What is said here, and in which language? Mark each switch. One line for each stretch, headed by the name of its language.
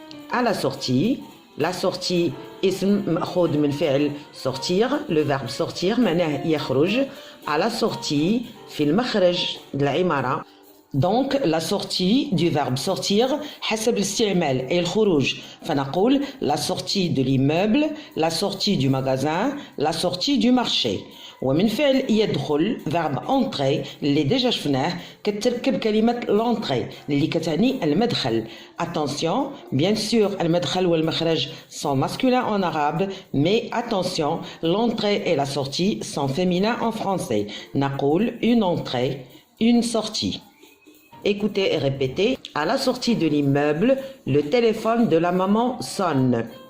French: À la sortie
Arabic: اسم مأخوذ من فعل
French: sortir, le verbe sortir
Arabic: معناه يخرج.
French: À la sortie
Arabic: في المخرج العمارة.
French: Donc la sortie du verbe sortir
Arabic: حسب الاستعمال أي الخروج. فنقول
French: la sortie de l'immeuble, la sortie du magasin, la sortie du marché.
Arabic: ومن فعل يدخل
French: verbe entrer
Arabic: اللي ديجا شفناه كتركب كلمة
French: l'entrée
Arabic: اللي كتعني المدخل.
French: Attention, bien sûr
Arabic: المدخل والمخرج
French: sont masculins en arabe, mais attention, l'entrée et la sortie sont féminins en français.
Arabic: نقول
French: une entrée, une sortie. Écoutez et répétez. À la sortie de l'immeuble, le téléphone de la maman sonne.